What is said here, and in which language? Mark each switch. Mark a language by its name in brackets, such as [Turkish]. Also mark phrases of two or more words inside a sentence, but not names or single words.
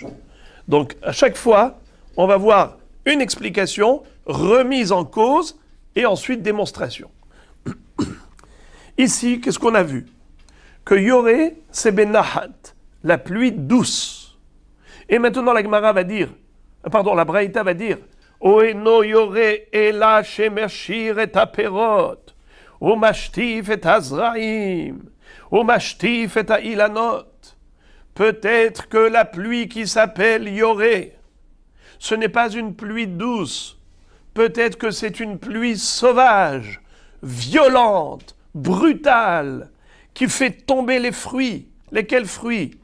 [French] Donc, à chaque fois, on va voir une explication, remise en cause, et ensuite démonstration. Ici, qu'est-ce qu'on a vu? Que Yoré, c'est benahat, la pluie douce. Et maintenant, la Gemara va dire, la Braïta va dire, [Hebrew] ואינו יורה אלא שמשיר את הפירות או משטף את הזרעים או משטף את האילנות. [French] Peut-être que la pluie qui s'appelle Yoré, ce n'est pas une pluie douce. Peut-être que c'est une pluie sauvage, violente, brutale, qui fait tomber les fruits. Lesquels fruits?